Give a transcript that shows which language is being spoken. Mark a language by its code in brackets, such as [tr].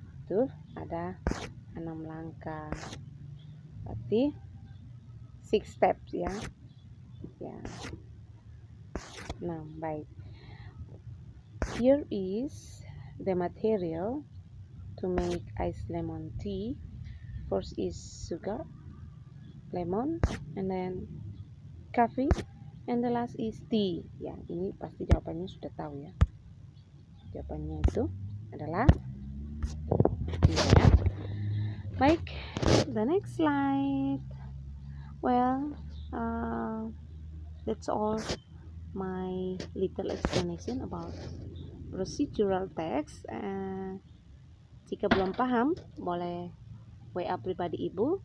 [id] Tuh ada 6 langkah. Berarti [en] 6 steps [id] ya. Ya. 6, baik. [en] Here is the material to make ice lemon tea. First is sugar, lemon, and then coffee, and the last is tea. [id] Ya, ini pasti jawabannya sudah tahu ya. Jawabannya itu adalah tea ya. Baik, [en] the next slide. Well, that's all my little explanation about procedural text. [id] Jika belum paham, boleh WA pribadi ibu.